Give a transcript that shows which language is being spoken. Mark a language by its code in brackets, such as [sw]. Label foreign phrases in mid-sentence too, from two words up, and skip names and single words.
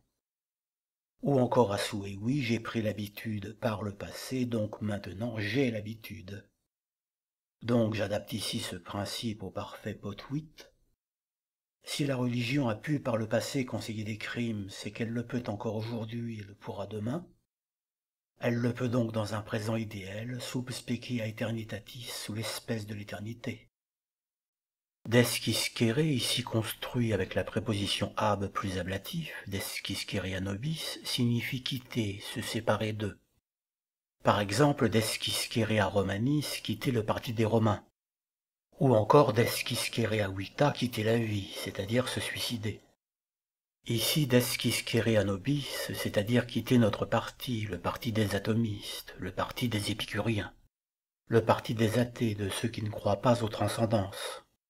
[fr] Ou encore à souhaiter, j'ai pris l'habitude par le passé, donc maintenant j'ai l'habitude. Donc j'adapte ici ce principe au parfait potuit. Si la religion a pu par le passé conseiller des crimes, c'est qu'elle le peut encore aujourd'hui et le pourra demain. Elle le peut donc dans un présent idéal, [la] sub specie aeternitatis, [fr] sous l'espèce de l'éternité. Desquiscere, ici construit avec la préposition ab plus ablatif, [la] desquiscere nobis, [fr] signifie quitter, se séparer d'eux. Par exemple, [la] desquiscere romanis, [fr] quitter le parti des Romains. Ou encore [la] desquiscere vita, [fr] quitter la vie, c'est-à-dire se suicider. Ici, [la] desquiscere nobis, [fr] c'est-à-dire quitter notre parti, le parti des atomistes, le parti des épicuriens, le parti des athées, de ceux qui ne croient pas aux transcendances.